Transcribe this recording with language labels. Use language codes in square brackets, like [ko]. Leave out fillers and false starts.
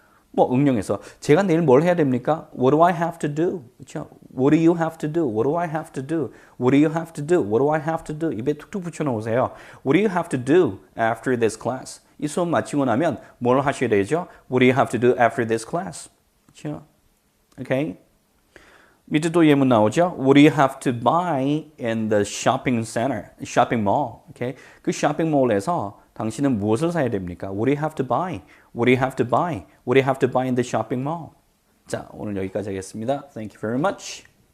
[ko] 뭐 응용해서 제가 내일 뭘 해야 됩니까? [en] What do I have to do? [ko] 그렇죠? [en] What do you have to do? What do I have to do? What do you have to do? What do I have to do? [ko] 입에 툭툭 붙여놓으세요. [en] What do you have to do after this class? [ko] 이 수업 마치고 나면 뭘 하셔야 되죠? [en] What do you have to do after this class? [ko] 그렇죠? [en] Okay? [ko] 밑에 또 예문 나오죠? [en] What do you have to buy in the shopping center, shopping mall? Okay? [ko] 그 쇼핑몰에서 당신은 무엇을 사야 됩니까? [en] What do you have to buy? What do you have to buy? What do you have to buy in the shopping mall? [ko] 자, 오늘 여기까지 하겠습니다. [en] Thank you very much.